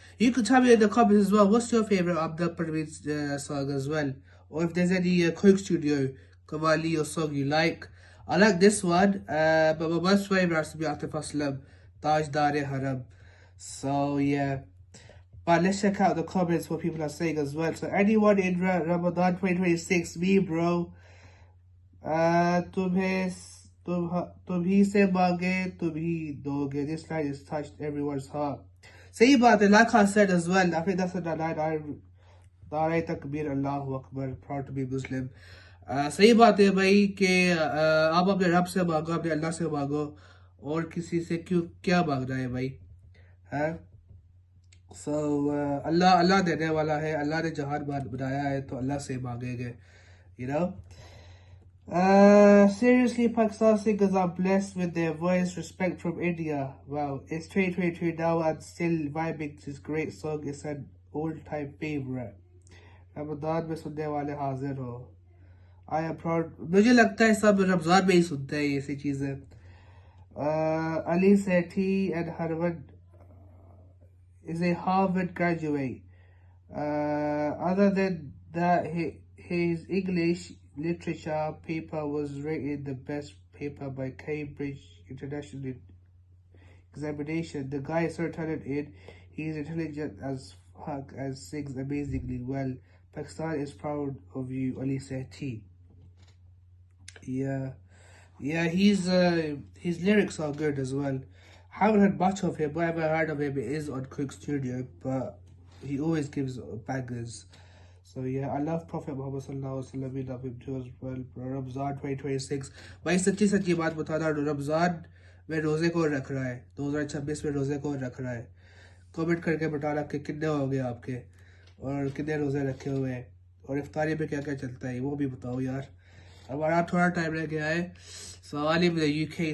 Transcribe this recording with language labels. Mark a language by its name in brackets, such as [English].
[English] You can tell me in the comments as well, what's your favourite Abda Parveen song as well? Or if there's any Coke Studio Qawwali or song you like. I like this one, but my most favourite has to be Atif Aslam. Tajdar Haram. So yeah. But let's check out the comments what people are saying as well. So anyone in Ramadan 2026, me bro, [Hindi] तुम्हें तुम ही से मांगे तुम ही दोगे. [English] This line has touched everyone's heart. [Hindi] सही बात है. [English] Like I said as well, I think that's a line. Nare Takbir, Allahu Akbar, proud to be Muslim. [Hindi] सही बात है भाई कि आप अपने रब से मांगो, अपने अल्लाह से मांगो, और किसी से क्यों क्या मांगना है भाई, है. So अल्लाह देने वाला है. अल्लाह ने जहान बनाया है तो अल्लाह से मांगेंगे, [English] you know. Seriously, Pakistan singers are blessed with their voice. Respect from India. Wow, it's 2022 now and still vibing to this great song. It's an all-time favorite. [Hindi] Ramzan में सुनने वाले हाजिर हो. [English] I am proud. [Hindi] मुझे लगता है सब रमजान में ही सुनते हैं ऐसी चीजें. [English] Ali Sethi and Harvard is a Harvard graduate. Other than that, his English literature paper was rated the best paper by Cambridge International Examination. The guy is so talented. He's intelligent as fuck and sings amazingly well. Pakistan is proud of you, Ali Sethi. Yeah, his lyrics are good as well. Haven't heard much of him. Whatever I heard of him is on Cook Studio, but he always gives bangers. So yeah, I love Prophet Muhammad sallallahu alaihi wasallam. We love him too as well. Ramzan 2026. [Hindi] भाई सच्ची बात बता रहा हूँ. रमजान में रोजे को रख रहा है. 2026 में रोजे को रख रहा है. कमेंट करके बताना कि कितने हो गए आपके और कितने रोजे रखे हुए हैं और इफ्तारी में क्या क्या चलता है वो भी बताओ यार. हमारा थोड़ा टाइम रह गया है. [English] So I live in the UK.